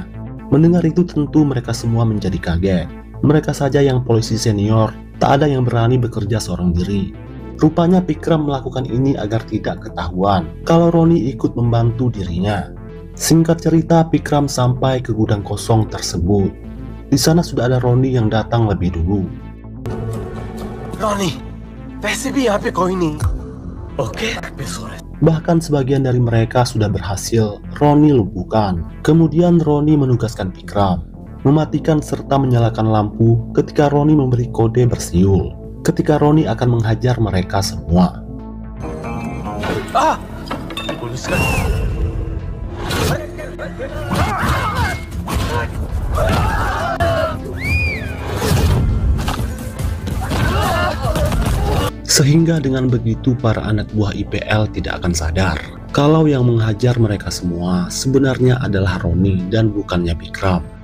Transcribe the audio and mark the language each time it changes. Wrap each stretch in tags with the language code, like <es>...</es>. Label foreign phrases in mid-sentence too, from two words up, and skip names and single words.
<id>Mendengar itu tentu mereka semua menjadi kaget. Mereka saja yang polisi senior, tak ada yang berani bekerja seorang diri. Rupanya Vikram melakukan ini agar tidak ketahuan kalau Roni ikut membantu dirinya. Singkat cerita, Vikram sampai ke gudang kosong tersebut. Di sana sudah ada Roni yang datang lebih dulu. Roni,</id> <hi>वैसे भी यहाँ पे कोई नहीं.</hi> <id>Oke, Bahkan sebagian dari mereka sudah berhasil Roni lumpuhkan. Kemudian Roni menugaskan Vikram mematikan serta menyalakan lampu ketika Roni memberi kode bersiul. Ketika Roni akan menghajar mereka semua.</id> <hi>पुलिस का.</hi> <id>Sehingga dengan begitu para anak buah IPL tidak akan sadar kalau yang menghajar mereka semua sebenarnya adalah Roni dan bukannya Vikram.</id>